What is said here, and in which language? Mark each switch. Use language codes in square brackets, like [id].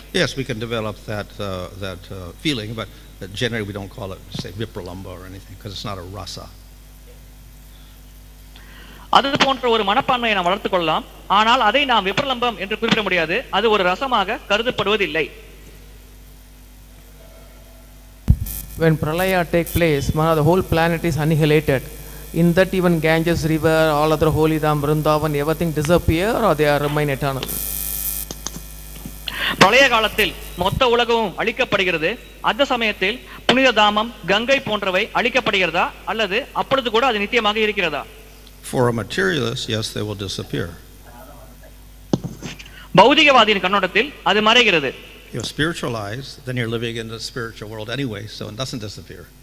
[en] Yes, we can develop that feeling, but generally we don't call it, say, Vipralambha or anything, because it's not a rasa. [ta] அது போன்ற ஒரு மனப்பான்மையை நாம் வளர்த்துக் கொள்ளலாம். ஆனால் அதை நாம் விப்ரலம்பம் என்று குறிப்பிட முடியாது. அது ஒரு ரசமாக கருதப்படுவதில்லை. [en] When Pralaya take place, the whole planet is annihilated. In that even Ganges river, all other holy dham, Vrindavan, everything disappear or they are remain eternal. [ta] பிரளய காலத்தில் மொத்த உலகமும் அழிக்கப்படுகிறது. அந்த சமயத்தில் புனித தாமம், கங்கை போன்றவை அழிக்கப்படுகிறதா அல்லது அப்பொழுது கூட அது நித்தியமாக இருக்கிறதா? [en] For a materialist, yes, they will disappear. [ta] பௌதிகவாதியின் கண்ணோட்டத்தில் அது மறைகிறது. [en] You're spiritualized, then you're living in the spiritual world anyway, so it doesn't disappear.